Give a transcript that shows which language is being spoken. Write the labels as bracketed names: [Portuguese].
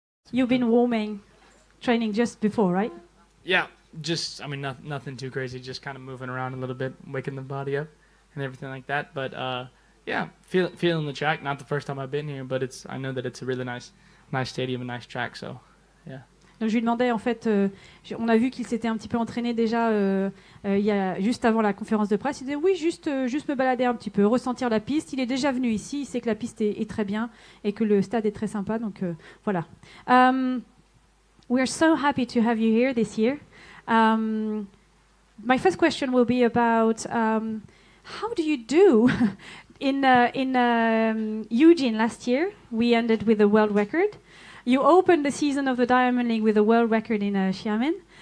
[English] You've been warming, training just before, right? Yeah, just, I mean, nothing too crazy, just kind of moving around a little bit, waking the body up and everything like that. But yeah, feeling the track. Not the first time I've been here, but I know that it's a really nice stadium, a nice track, so yeah. [French] Donc je lui demandais, en fait, on a vu qu'il s'était un petit peu entraîné déjà juste avant la conférence de presse. Il disait oui, juste me balader un petit peu, ressentir la piste. Il est déjà venu ici, il sait que la piste est très bien et que le stade est très sympa. Donc voilà. [English] We are so happy to have you here this year. My first question will be about how do you do in Eugene last year? We ended with a world record. You opened the season of the Diamond League with a world record in Xiamen.